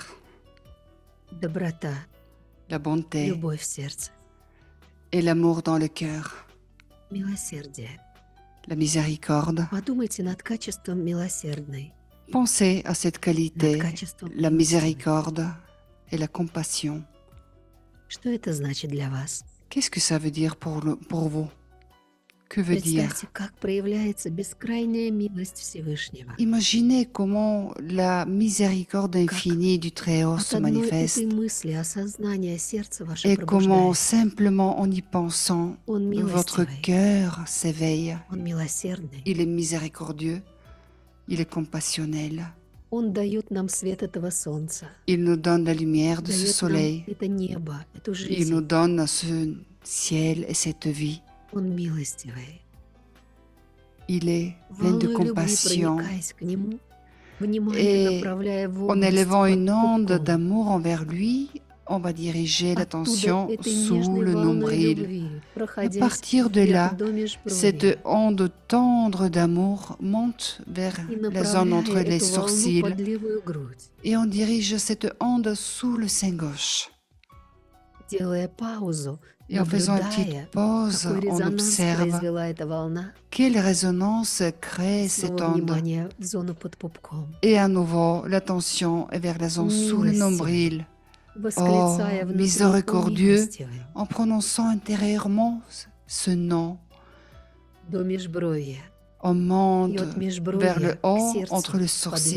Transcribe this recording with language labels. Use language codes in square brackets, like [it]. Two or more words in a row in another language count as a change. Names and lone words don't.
[ru] доброта, [fr] la bonté [ru] любовь в сердце, [fr] et l'amour dans le cœur, [ru] милосердие. [fr] la miséricorde. [ru] Подумайте над качеством милосердной, [fr] Pensez à cette [ru] над [fr] qualité, [ru] качеством [fr] la [ru] милостивой. [fr] miséricorde et la compassion. [ru] Что это значит для вас? [fr] Qu'est-ce que ça veut dire pour vous? Que veut dire? [ru] Представьте, как проявляется бескрайняя милость Всевышнего. [fr] Imaginez comment la miséricorde infinie du Très-Haut [ru] От [fr] se [ru] одной этой [fr] manifeste [ru] мысли, осознания сердце ваше [fr] et comment [ru] пробуждается. [fr] simplement en y pensant, [ru] Он [fr] votre [ru] милостивый, [fr] cœur s'éveille. [ru] Он милосердный. [fr] Il est miséricordieux, il est compassionnel. [ru] Он дает нам свет этого солнца, [fr] Il nous donne la lumière de ce [ru] дает нам [fr] soleil. [ru] это небо, эту [fr] Il nous [ru] жизнь. [fr] donne ce ciel et cette vie. [ru] Он милостивый. [fr] Il est plein de [ru] Волной любви [fr] compassion. [ru] проникаясь к Нему, внимание [fr] Et [ru] направляя в [fr] en [ru] область [fr] élevant [ru] под [fr] une onde [ru] пупком. [fr] d'amour envers lui, on va diriger [ru] Оттуда [fr] l'attention [ru] этой [fr] sous [ru] нежной [fr] le [ru] волной [fr] nombril. [ru] любви [fr] À [ru] проходясь [fr] partir de [ru] вверх [fr] là, [ru] до межбровья [fr] cette onde tendre d'amour monte vers [ru] и [fr] la zone entre [ru] направляя [fr] les [ru] эту волну [fr] sourcils [ru] под левую грудь, [fr] et on dirige cette onde sous le sein gauche. [ru] делая паузу, [fr] Et en faisant une petite [ru] наблюдая, [fr] pause, [ru] какой [fr] on [ru] резонанс [fr] observe [ru] произвела эта волна, [fr] quelle résonance crée [ru] и [fr] cette [ru] снова [fr] onde. [ru] внимание в зону под пупком. [fr] Et à nouveau, l'attention est vers la zone sous le [ru] Милостивый, [fr] nombril. Oh, [ru] восклицая внутри «О [fr] miséricordieux, [ru] милостивый», [fr] en prononçant intérieurement ce nom, [ru] до межбровья, [fr] on [ru] и [fr] monte [ru] от [fr] vers le [ru] межбровья к [fr] haut, entre [ru] сердцу [fr] le [ru] под [fr] sourcil,